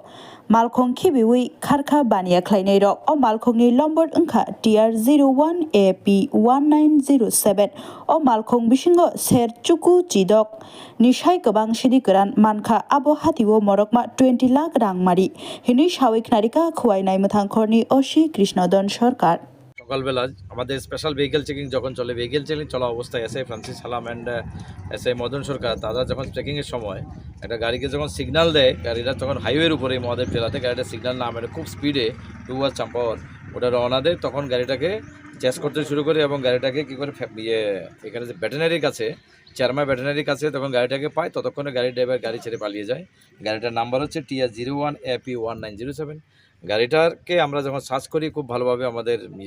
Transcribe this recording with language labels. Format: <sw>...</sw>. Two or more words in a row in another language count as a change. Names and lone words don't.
<trp>Malkong Kibiwi Karka Bania Kleinero or Malkongni Lombard Unka TR01 AP1907 or Malkong Bishingo Ser Chuku Chidok Nishai Kabang Shidikuran Manka Abo Hatiwo Morokma 20 lakh Rang Mari Hinish Hawik Narika Kuai Naimatang Korni Oshi Krishnodon Shorkar.</trp> <bn>সকালবেলা আমাদের স্পেশাল ভেহিকেল চেকিং যখন চলে ভেহিকেল চেকিং চলা অবস্থায় এসআই ফ্রান্সিস সালাম অ্যান্ড এসআই মদন সরকার তারা যখন চেকিংয়ের সময় একটা গাড়িকে যখন সিগন্যাল দেয় গাড়িটা তখন হাইওয়ের উপরে মহাদেব জেলাতে গাড়িটা সিগন্যাল না মেরে খুব স্পিডে টুয়ার্ড চাম্পাওয়ার ওটা রওনা দেয় তখন গাড়িটাকে চেস করতে শুরু করে এবং গাড়িটাকে কী করে এখানে যে ভেটেরিনারির কাছে চেয়ারম্যান ভেটেরিনারির কাছে তখন গাড়িটাকে পায় ততক্ষণে গাড়ির ড্রাইভার গাড়ি ছেড়ে পালিয়ে যায় গাড়িটার নাম্বার হচ্ছে TR01 AP1907 গাড়িটাকে আমরা যখন সার্চ করি খুব ভালোভাবে আমাদের</bn>